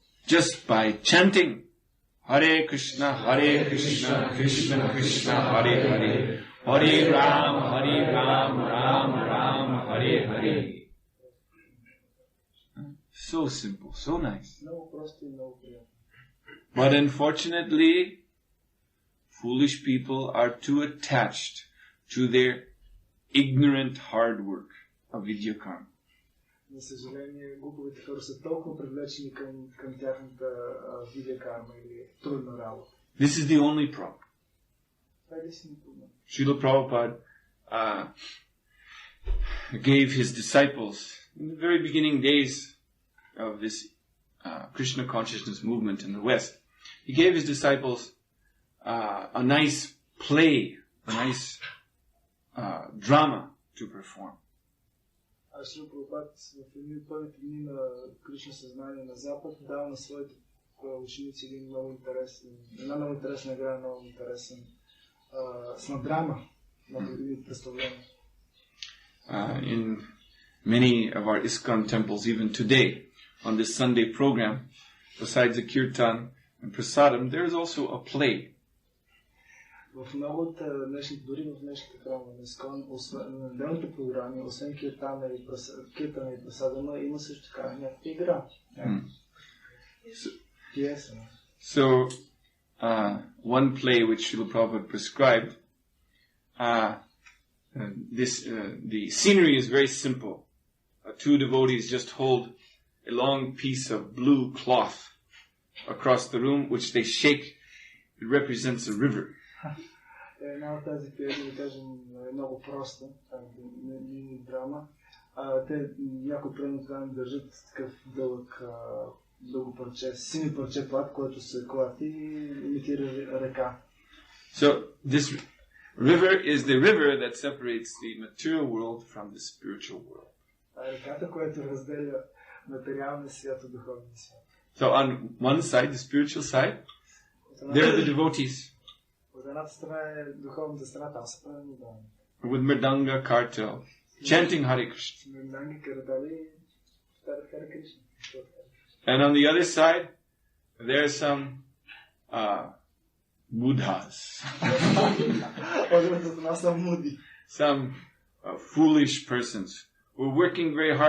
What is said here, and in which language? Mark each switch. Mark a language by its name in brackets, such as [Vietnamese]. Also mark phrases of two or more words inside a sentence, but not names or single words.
[English] Just by chanting Hare Krishna, Krishna Krishna, Hare Hare, Hare Ram, Ram Ram, Hare Hare. So simple, so nice. [Bulgarian] Много просто и много приятно. [English] But unfortunately, foolish people are too attached to their ignorant hard work of [Sanskrit] विद्या कर्म. [Bulgarian] За съжаление, глуповите хора са толкова привлечени към тяхната [Sanskrit] विद्या कर्म [Bulgarian] или трудна работа. [English] This is the only problem. [Bulgarian] Това е единственият проблем. [English] Srila Prabhupada gave his disciples, in the very beginning days of this Krishna consciousness movement in the West, he gave his disciples a nice play, a nice drama to perform. [Bulgarian] Шрила Прабхупад в едни от първите дни на Кришна съзнание на Запад дал на своите ученици една много интересна игра, много интересен с драма, много представление. [English] in many of our ISKCON temples, even today, on this Sunday program, besides the kirtan and prasadam, there is also a play. [Bulgarian] В много от днешните, дори в днешните храмове на ИСКОН, освен неделните програми, освен киртана и прасадама, има също така някаква игра. Пиеса. [English] So, one play which Srila Prabhupada prescribed, the scenery is very simple. Two devotees just hold a long piece of blue cloth across the room, which they shake. It represents a river. [Bulgarian] Една от тази пиеса, да кажем, е много проста, не е драма. Те някой примерно държат такъв дълъг парче, сини парче плат, който се клати и имитира река. [English] So this river is the river that separates the material world from the spiritual world. [Bulgarian] Реката, която разделя материалния свят от духовния свят. [English] So on one side, the spiritual side, there are the devotees. [Bulgarian] От едната страна е духовната страна, там са праведни. [English] With mridanga, kartal, chanting Hare Krishna. [Bulgarian] Мриданги, картали, Hare Krishna. [English] And on the other side, there are some mudhas. Some foolish persons who are working very hard.